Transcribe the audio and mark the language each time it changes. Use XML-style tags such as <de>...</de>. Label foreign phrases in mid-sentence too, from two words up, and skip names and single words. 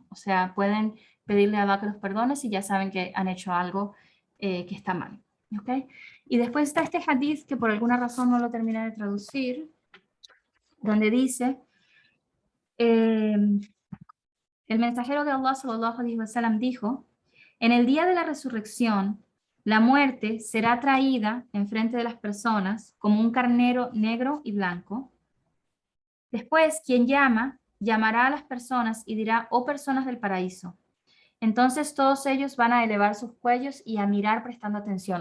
<es>O sea, pueden pedirle a Allah que los perdone si ya saben que han hecho algo que está mal. ¿Ok? Y después está este hadith que por alguna razón no lo terminé de traducir, donde dice, el mensajero de Allah</es> <ar>صلى الله عليه وسلم</ar> <es>dijo, en el día de la resurrección, la muerte será traída enfrente de las personas como un carnero negro y blanco. Después, quien llama llamará a las personas y dirá, oh personas del paraíso. Entonces todos ellos van a elevar sus cuellos y a mirar prestando atención.</es>